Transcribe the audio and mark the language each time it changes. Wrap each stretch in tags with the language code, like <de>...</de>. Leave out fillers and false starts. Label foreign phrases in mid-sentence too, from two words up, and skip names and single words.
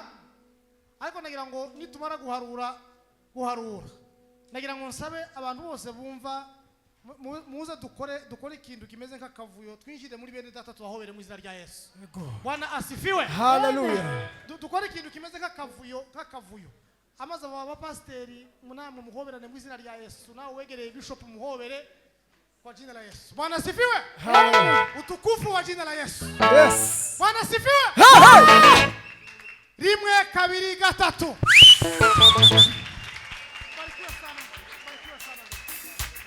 <rw>Ariko nagira ngo nitumara guharura nagira ngo nsabe abantu bose bumva muze dukore ikintu kimeze nk'akavuyo twinjire muri bene data tubahobere mu izina rya Yesu.</rw> <sw>Bwana asifiwe. Hallelujah.</sw> <rw>Dukore ikintu kimeze nk'akavuyo. Amaze aba pasteri munamwe muhoberane mu izina rya Yesu. Nawe wegereye bishop muhobere</rw> <sw>kwa jina la Yesu. Bwana asifiwe. Utukufu wa jina la Yesu.</sw> <en>Yes.</en> <sw>Bwana asifiwe.</sw> <rw>Rimwe kabiri gatatu.</rw> <sw>Barikiwa sana.</sw>